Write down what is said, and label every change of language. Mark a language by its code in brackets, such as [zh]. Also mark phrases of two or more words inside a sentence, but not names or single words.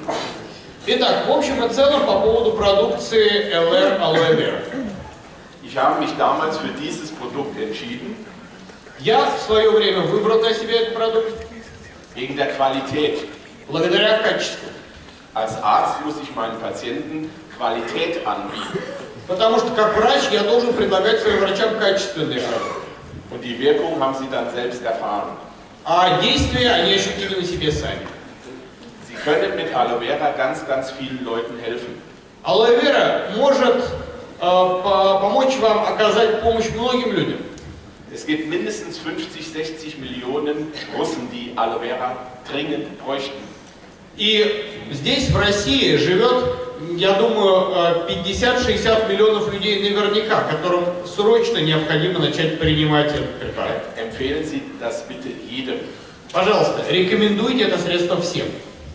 [ru] Итак, в общем и целом по поводу продукции LR Aloe Vera. [de] Ich habe mich damals für dieses Produkt entschieden. [ru] Я в свое время выбрал для себя этот продукт [de] Wegen der Qualität. [ru] благодаря качеству. [de] Als Arzt muss ich meinen Patienten Qualität anbieten. [ru] Потому что как врач я должен предлагать своим врачам качественные продукты. [de] Und die Wirkung haben sie dann selbst erfahren. [ru] А действия они ощутили на себе сами. [de] Sie können mit Aloe Vera ganz, ganz vielen Leuten helfen. [ru] Алоэ вера может помочь вам оказать помощь многим людям. [de] Es gibt mindestens 50, 60 Millionen Russen, die Aloe Vera dringend bräuchten. [ru] И здесь, в России, живет, я думаю, 50-60 миллионов людей наверняка, которым срочно необходимо начать принимать этот препарат. [de] Empfehlen Sie das bitte jedem. [ru] Пожалуйста, рекомендуйте это средство всем.